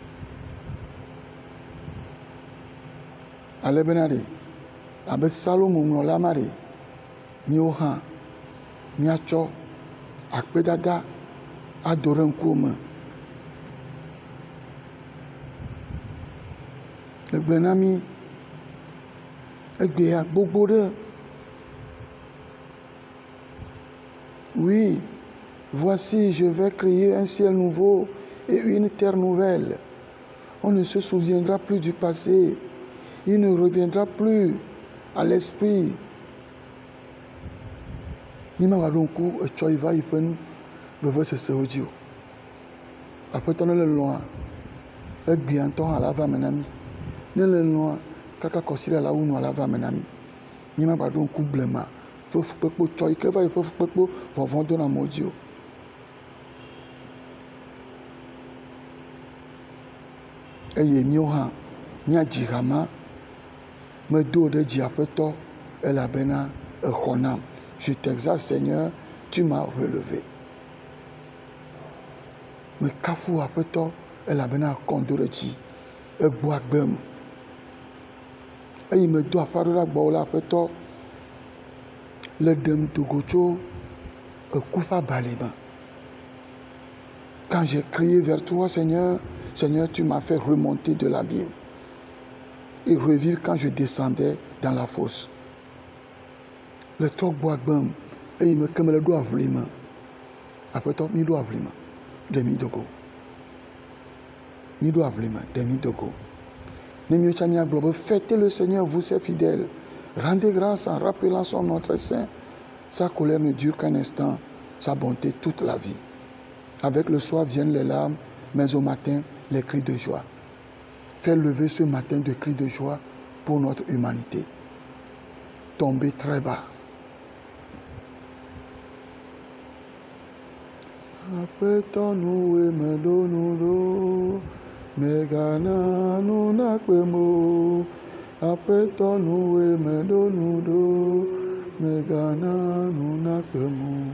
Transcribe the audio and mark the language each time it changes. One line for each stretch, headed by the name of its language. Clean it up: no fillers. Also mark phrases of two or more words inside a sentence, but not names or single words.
Ewe: Ale bena ɖe abe Salomo ŋlɔla ma ɖe míwo hã míatsɔ akpedada ado ɖe ŋkuwo me. Egblɔ na mi egbea gbogbo ɖe.
French: Oui, voici, je vais créer un ciel nouveau et une terre nouvelle. On ne se souviendra plus du passé. Il ne reviendra plus à l'esprit.
Ewe: Mi ma ɖo ŋku etsɔ yi va yi ƒe nu vevesesewo dzi o. Aƒetɔ ne le lɔ̃a, egbea ŋutɔ hã la va me na mi. Ne le lɔ̃a, kaka kɔsiɖa la wu nua la va me na mi. Mi ma ɖo ŋku blema ƒe fukpekpe tsɔ yi ke va yi ƒe fukpekpe vɔvɔ̃ dona amewo dzi o. Eye míawo hã míadzi hama medo ɖe dzi Aƒetɔ elabena exɔ nam.
French: Je t'exalte Seigneur, tu m'as relevé.
Ewe: Mekafu Aƒetɔ elabena ekɔm do ɖe dzi. Egbu agbem. Eye medo aƒa ɖo ɖe agbɔwo le Aƒetɔ le ɖem dogo tso eku ƒe abalime.
French: Quand j'ai crié vers toi, Seigneur, Seigneur, tu m'as fait remonter de l'abîme et revivre quand je descendais dans la fosse.
Ewe: Le trɔ gbɔ agbem eye me ke me le ɖo aʋli me. Aƒetɔ, mi ɖo aʋli me ɖe mi dogo. Mi ɖo aʋli me ɖe mi dogo. Ne míawo tsã míagblɔ be
French: fêtez le Seigneur, vous ses fidèles. Rendez grâce en rappelant son nom très saint. Sa colère ne dure qu'un instant, sa bonté toute la vie. Avec le soir viennent les larmes, mais au matin, les cris de joie. Fais lever ce matin de cris de joie pour notre humanité. Tomber très bas.
Ewe: Aƒetɔ nuwoe meɖo nu ɖo, megana nu nakpem o. Aƒetɔ nuwoe meɖo nu ɖo, megana nu nakpem o.